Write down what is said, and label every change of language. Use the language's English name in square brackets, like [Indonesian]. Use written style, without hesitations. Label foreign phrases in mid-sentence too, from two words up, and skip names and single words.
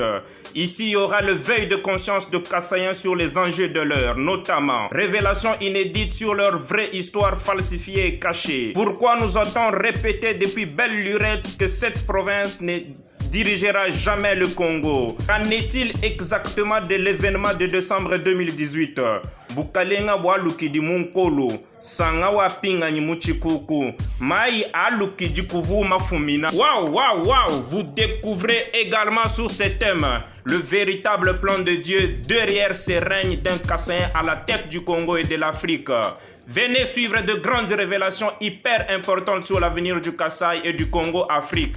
[French] Ici, il y aura le veille de conscience de Kassaïens sur les enjeux de l'heure, notamment révélations inédites sur leur vraie histoire falsifiée et cachée. Pourquoi nous a-t-on répété depuis belle lurette que cette province ne dirigera jamais le Congo? Qu'en est-il exactement de l'événement de décembre 2018? [Luba-Lulua] Bukalenga waluki di munkolo, sanga wa pinga ni muchikuku, mai aluki di kuvu mafumina. [French] Waouh, vous découvrez également sur ce thème le véritable plan de Dieu derrière ces règnes d'un Kassaïen à la tête du Congo et de l'Afrique. Venez suivre de grandes révélations hyper importantes sur l'avenir du Kassai et du Congo-Afrique.